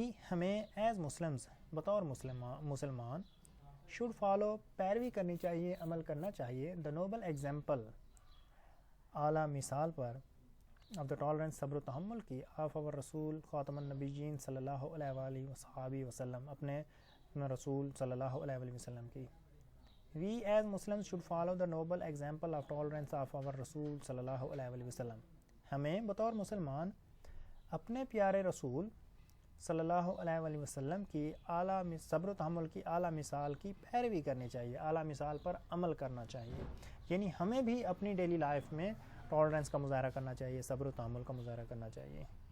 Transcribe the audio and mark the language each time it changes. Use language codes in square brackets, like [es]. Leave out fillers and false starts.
[ur] ہمیں [en] as Muslims [ur] بطور مسلمان [en] should follow [ur] پیروی کرنی چاہیے، عمل کرنا چاہیے [en] the noble example [ur] اعلیٰ مثال پر [en] of the tolerance [ur] صبر و تحمل کی آف اور رسول خاتم النبیین صلی اللہ علیہ وصحابہ وسلم اپنے رسول صلی اللہ علیہ وسلم کی. [en] We as Muslims should follow the noble example of tolerance of our رسول صلی اللہ علیہ وسلم. [ur] ہمیں بطور مسلمان اپنے پیارے رسول صلی اللہ علیہ وسلم کی اعلیٰ صبر و تحمل کی اعلیٰ مثال کی پیروی کرنی چاہیے، اعلیٰ مثال پر عمل کرنا چاہیے. یعنی ہمیں بھی اپنی ڈیلی لائف میں ٹالرنس کا مظاہرہ کرنا چاہیے، صبر و تحمل کا مظاہرہ کرنا چاہیے.